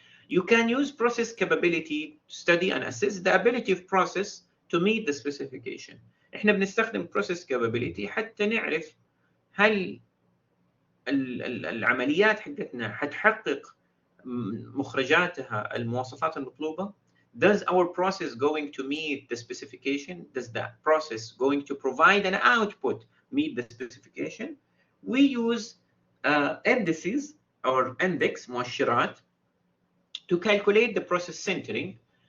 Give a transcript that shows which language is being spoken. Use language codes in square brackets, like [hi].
[en] You can use process capability to study and assess the ability of process to meet the specification. [ar] احنا بنستخدم process capability حتى نعرف هل العمليات حقتنا حتحقق مخرجاتها المواصفات المطلوبة. [en] Does our process going to meet the specification? Does that process going to provide an output meet the specification? We use indices or index مؤشرات to calculate the process centering.